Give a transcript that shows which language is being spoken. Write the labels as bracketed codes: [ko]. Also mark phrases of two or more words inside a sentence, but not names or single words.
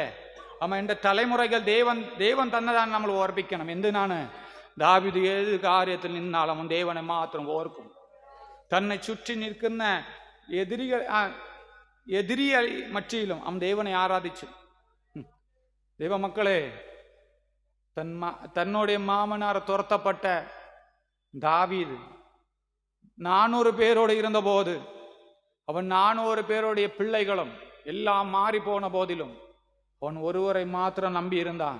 [ml] അമ്മ എൻ്റെ തലമുറകൾ ദൈവം തന്നതാണ് നമ്മൾ ഓർപ്പിക്കണം. എന്തിനാണ്? ദാവീദ് ഏത് കാര്യത്തിൽ നിന്നാലും അവൻ ദൈവനെ മാത്രം ഓർക്കും. തന്നെ ചുറ്റി നിൽക്കുന്ന എതിരിയ മറ്റിയിലും അവൻ ദൈവനെ ആരാധിച്ചു. ദൈവമക്കളെ, [ta] தன்னுடைய மாமனார் துரத்தப்பட்ட தாவீது 400 பேரோடு இருந்த போது, அவன் 400 பேருடைய பிள்ளைகளும் எல்லாம் மாறி போன போதிலும் அவன் ஒருவரை மாத்திரம் நம்பி இருந்தான்.